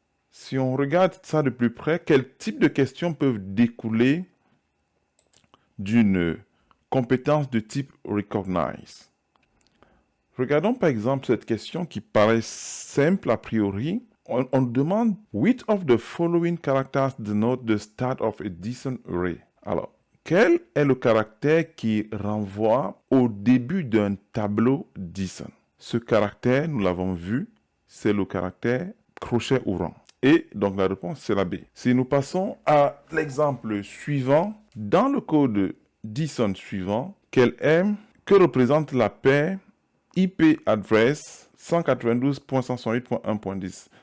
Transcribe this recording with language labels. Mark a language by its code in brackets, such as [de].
[fr] Si on regarde ça de plus près, quel type de questions peuvent découler d'une compétence de type recognize? Regardons par exemple cette question qui paraît simple a priori. On demande [en] which of the following characters denote the start of a DSON array? [fr] Alors, quel est le caractère qui renvoie au début d'un tableau DSON? Ce caractère, nous l'avons vu, c'est le caractère crochet ouvrant. Et donc la réponse, c'est la B. Si nous passons à l'exemple suivant, dans le code DSON suivant, que représente la paire IP address 192.168.1.10?